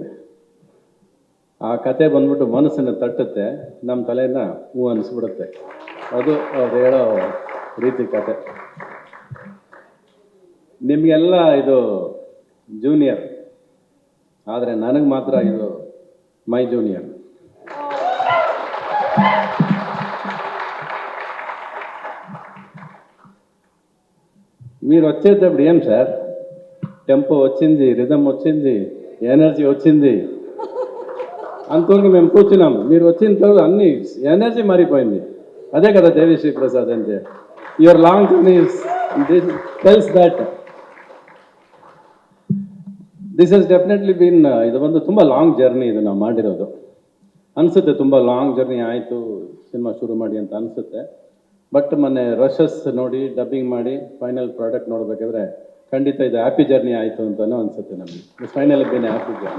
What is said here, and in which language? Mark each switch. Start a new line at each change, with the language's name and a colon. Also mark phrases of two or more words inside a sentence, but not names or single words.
Kannada: ಆ ಕತೆ ಬಂದ್ಬಿಟ್ಟು ಮನಸ್ಸನ್ನು ತಟ್ಟುತ್ತೆ, ನಮ್ಮ ತಲೆನ ಹೂ ಅನಿಸ್ಬಿಡುತ್ತೆ. ಅದು ಅವ್ರು ಹೇಳೋ ರೀತಿ ಕತೆ. ನಿಮಗೆಲ್ಲ ಇದು ಜೂನಿಯರ್, ಆದರೆ ನನಗೆ ಮಾತ್ರ ಇದು
English: my junior.
Telugu: మీరు వచ్చేటప్పుడు ఏం సార్, టెంపో వచ్చింది, రిథమ్ వచ్చింది, ఎనర్జీ వచ్చింది అనుకోని మేము కూర్చున్నాము. మీరు వచ్చిన తర్వాత అన్ని ఎనర్జీ మారిపోయింది. అదే కదా దేవిశ్రీ ప్రసాద్ అంటే.
English: your long journey tells that this has definitely been,
Kannada: ಇದು ಒಂದು ತುಂಬ
English: long journey
Kannada: ಇದು ನಾವು ಮಾಡಿರೋದು ಅನಿಸುತ್ತೆ. ತುಂಬ
English: long journey
Kannada: ಆಯಿತು ಸಿನಿಮಾ ಶುರು ಮಾಡಿ ಅಂತ ಅನಿಸುತ್ತೆ. ಬಟ್ ಮೊನ್ನೆ ರಶಸ್ ನೋಡಿ ಡಬ್ಬಿಂಗ್ ಮಾಡಿ
English: final product
Kannada: ನೋಡಬೇಕಾದ್ರೆ ಖಂಡಿತ ಇದು
English: happy journey
Kannada: ಆಯಿತು ಅಂತಲೂ ಅನಿಸುತ್ತೆ ನಮಗೆ.
English: final been happy journey.